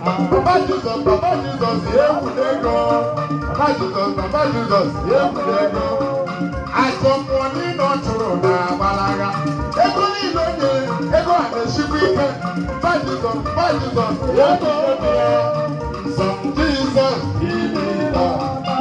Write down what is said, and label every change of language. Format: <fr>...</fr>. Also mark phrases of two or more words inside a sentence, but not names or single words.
<ig>Papa Jesus, Papa Jesus, egwu n'ego. Papa Jesus, Papa Jesus, egwu n'ego. Ajọ mmụọ niile ọ chụrụ na-agbalaga. Ego niile o nyere, ego a na-esikwa ike. Papa Jesus, Papa Jesus, egwu n'ego ya.</ig> <en>Some Jesus, he need a</en>